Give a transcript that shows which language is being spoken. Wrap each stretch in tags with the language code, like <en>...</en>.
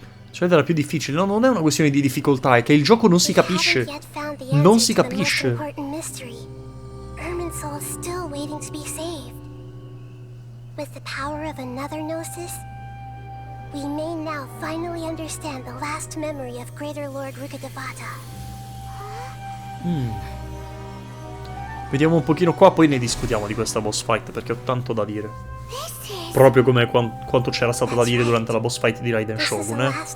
<it>Cioè, era più difficile. No, non è una questione di difficoltà, è che il gioco non si capisce. Non si capisce.</it> <en>Irminsul is still waiting to be saved. With the power of another Gnosis, we may now finally understand the last memory of Greater Lord Rukkhadevata.</en> <it>Vediamo un pochino qua, poi ne discutiamo di questa boss fight, perché ho tanto da dire. Proprio come quanto c'era stato da dire durante la boss fight di Raiden Shogun, eh.</it>